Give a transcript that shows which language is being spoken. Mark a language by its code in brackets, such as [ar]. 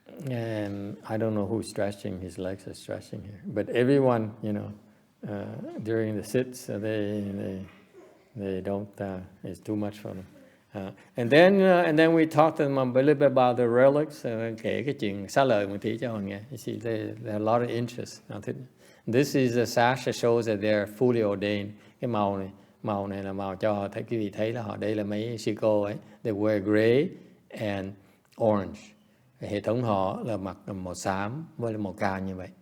[en] And I don't know who's stretching. His legs are stretching here, but everyone, you know, during the sits, they don't. It's too much for them. And then we talked to them a little bit about the relics. [vi] Kể cái chuyện xá lợi một tí cho họ nghe. [en] You see, they have a lot of interest. This is a sash that shows that they're fully ordained. [vi] Cái màu này là màu cho thấy quý vị thấy là họ đây là mấy sư cô ấy. [en] They wear gray and orange. [vi] Hệ thống họ là mặc màu xám với màu cam như vậy.